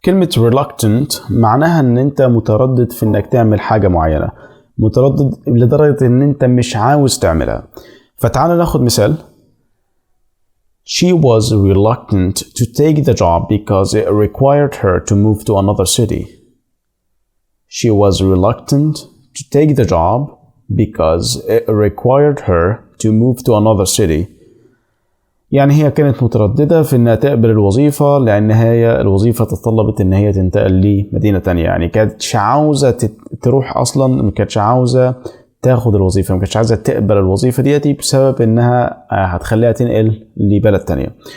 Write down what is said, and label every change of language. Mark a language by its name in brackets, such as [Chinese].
[Arabic] كلمة reluctant معناها ان انت متردد في انك تعمل حاجة معينة، متردد لدرجة ان انت مش عاوز تعملها. فتعال ناخد مثال. [English] She was reluctant to take the job because it required her to move to another city. She was reluctant to take the job because it required her to move to another city. [Arabic] يعني هي كانت مترددة في انها تقبل الوظيفة، لان هي الوظيفة تطلبت ان هي تنتقل لمدينة تانية. يعني كانتش عاوزة تروح اصلا، ما كانتش عاوزة تاخد الوظيفة، ما كانتش عايزة تقبل الوظيفة ديتي بسبب انها هتخليها تنقل لبلد تانية.